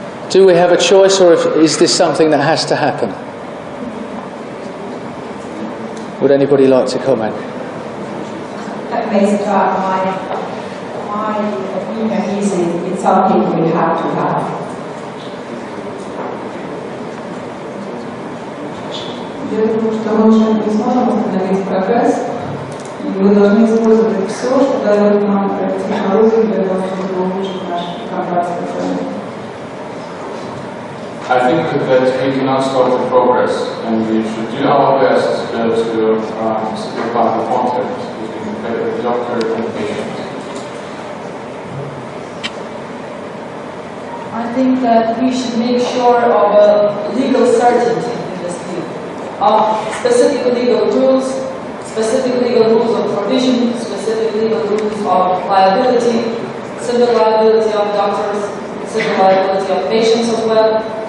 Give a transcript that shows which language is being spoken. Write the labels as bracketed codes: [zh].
[en] Do we have a choice, or is this something that has to happen? Would anybody like to comment? Based on my opinion is it's something we have to have. [ru] Я думаю, что мы уже не сможем остановить прогресс, и мы должны использовать все, что дает нам технологии для того, чтобы улучшить наш контакт. [en] I think that we cannot stop the progress, and we should do our best to speak about the contact between the doctor and the patient. I think that we should make sure of a legal certainty in this field, of specific legal rules, specific legal rules of provision, specific legal rules of liability, civil liability of doctors, civil liability of patients as well.